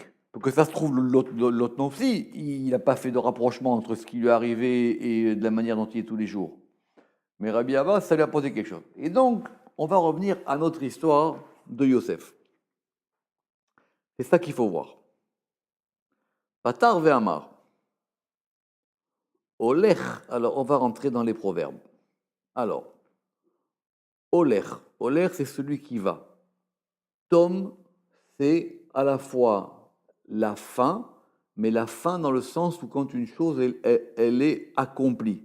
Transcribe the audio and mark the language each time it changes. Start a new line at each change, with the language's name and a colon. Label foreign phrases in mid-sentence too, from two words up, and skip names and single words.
French: Parce que ça se trouve, l'autre non aussi, il n'a pas fait de rapprochement entre ce qui lui est arrivé et de la manière dont il est tous les jours. Mais Rabbi Abba, ça lui a posé quelque chose. Et donc, on va revenir à notre histoire de Yosef. C'est ça qu'il faut voir.
Hebrew: פתח ואמר.
French: Olech. Alors, on va rentrer dans les proverbes. Alors, Olech. Olech, c'est celui qui va. Tom, c'est à la fois la fin, mais la fin dans le sens où quand une chose, elle est accomplie.